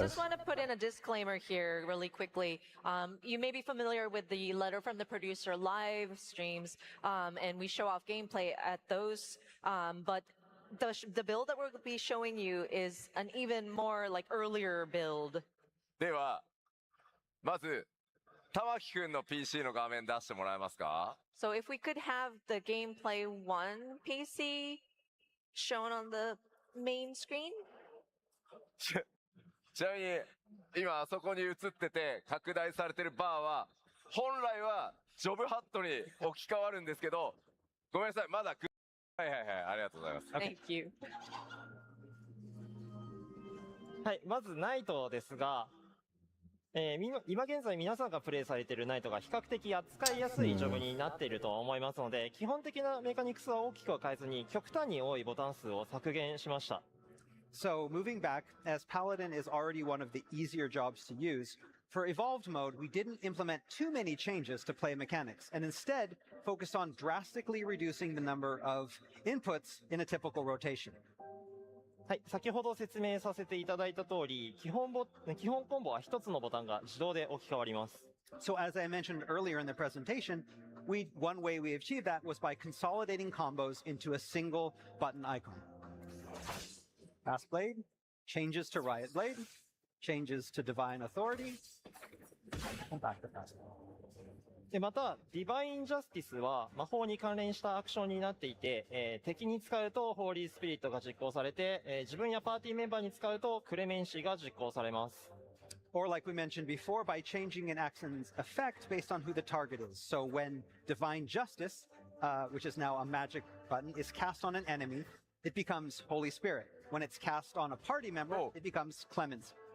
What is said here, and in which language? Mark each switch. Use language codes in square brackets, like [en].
[en] just want to put in a disclaimer here really quickly. You may be familiar with the letter from the producer live streams, and we show off gameplay at those, but the build that we'll be showing you is an even more like earlier build. [ja] では、まず、玉木くんの PC の画面出してもらえますか？ [en] So if we could have the gameplay 1 PC shown on the main screen. [ja] ちなみに、今あそこに映ってて拡大されてるバーは、本来はジョブハットに置き換わるんですけど、ごめんなさい、まだはいはいはい、ありがとうございます。 [en] Thank you. [ja] はい、まずナイトですが、今現在皆さんがプレイされているナイトが比較的扱いやすいジョブになっていると思いますので、基本的なメカニクスは大きくは変えずに、極端に多いボタン数を削減しました。 [en] So moving back, as Paladin is already one of the easier jobs to use, for Evolved mode, we didn't implement too many changes to play mechanics, and instead focused on drastically reducing the number of inputs in a typical rotation. [ja] はい、先ほど説明させていただいた通り、基本コンボは一つのボタンが自動で置き換わります。 [en] So as I mentioned earlier in the presentation, one way we achieved that was by consolidating combos into a single button icon. Fast Blade, changes to Riot Blade, changes to Divine Authority, and back to Fast Blade. [ja] で、また、ディバインジャスティスは魔法に関連したアクションになっていて、敵に使うとホーリースピリットが実行されて、自分やパーティーメンバーに使うとクレメンシーが実行されます。 [en] Or like we mentioned before, by changing an action's effect based on who the target is. So when Divine Justice, which is now a magic button, is cast on an enemy, it becomes Holy Spirit. When it's cast on a party member, it becomes Clemency.